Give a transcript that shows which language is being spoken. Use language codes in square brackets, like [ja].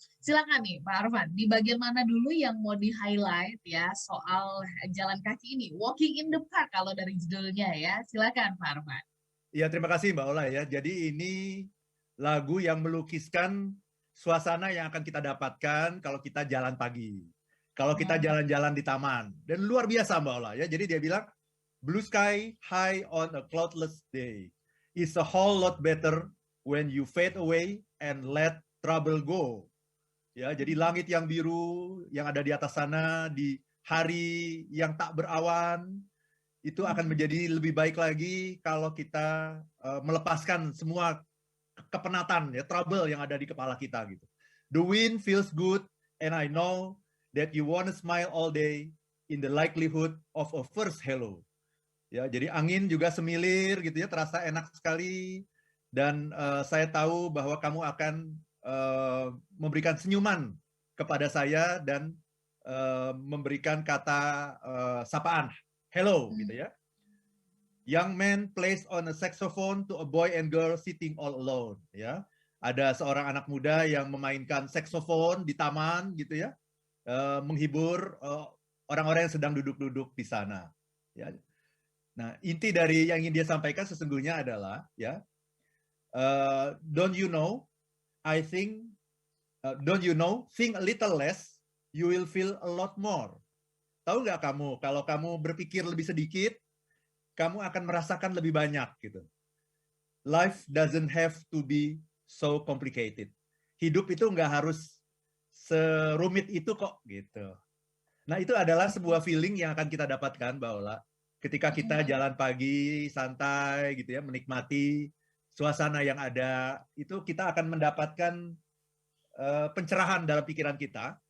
[id] Silakan nih Pak Arfan, di bagian mana dulu yang mau di-highlight ya soal jalan kaki ini, Walking in the Park kalau dari judulnya ya. Silakan Pak Arfan. Ya, terima kasih Mbak Ola ya. Jadi ini lagu yang melukiskan suasana yang akan kita dapatkan kalau kita jalan pagi. Kalau kita jalan-jalan di taman. Dan luar biasa Mbak Ola ya. [en] Jadi dia bilang, blue sky high on a cloudless day is a whole lot better when you fade away and let trouble go. [id] Ya, jadi langit yang biru yang ada di atas sana di hari yang tak berawan itu akan menjadi lebih baik lagi kalau kita melepaskan semua kepenatan ya, trouble yang ada di kepala kita gitu. [en] The wind feels good and I know that you wanna smile all day in the likelihood of a first hello. [id] Ya, jadi angin juga semilir gitu ya, terasa enak sekali dan saya tahu bahwa kamu akan memberikan senyuman kepada saya dan memberikan kata sapaan hello gitu ya. [en] Young man plays on a saxophone to a boy and girl sitting all alone ya. [id] Ada seorang anak muda yang memainkan saxophone di taman gitu ya. Menghibur orang-orang yang sedang duduk-duduk di sana ya. Nah, inti dari yang ingin dia sampaikan sesungguhnya adalah ya, [en] don't you know, I think, don't you know, think a little less, you will feel a lot more. [id] Tahu nggak kamu, kalau kamu berpikir lebih sedikit, kamu akan merasakan lebih banyak gitu. [en] Life doesn't have to be so complicated. [id] Hidup itu nggak harus serumit itu kok gitu. Nah, itu adalah sebuah feeling yang akan kita dapatkan, Mbak Ola. Ketika kita jalan pagi, santai gitu ya, menikmati suasana yang ada, itu kita akan mendapatkan pencerahan dalam pikiran kita.